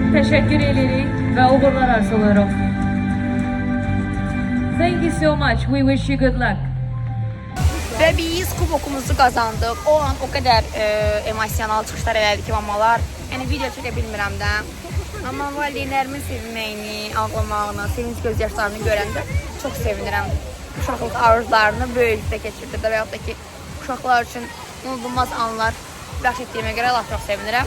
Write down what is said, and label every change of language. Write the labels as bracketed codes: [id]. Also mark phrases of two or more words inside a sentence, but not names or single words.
[tr] teşekkür ederim ve uğurlar arzularım. [en] Thank you so much. We wish you good luck. [tr] Ve biz kubokumuzu kazandık. O an o kadar emosyonel [az] çıxışlar elədik ki, mamalar. Yəni video çəkə bilmirəm də. Amma valideynlərimin sevinməyini, ağlamağını, sevinç gözyaşlarını görəndə çox sevinirəm. Uşaqlıq arzularını böyükdə keçirdirdi və yaxud da ki, uşaqlar üçün unudulmaz anlar bəxş etdiyimə görə Allah çox sevinirəm.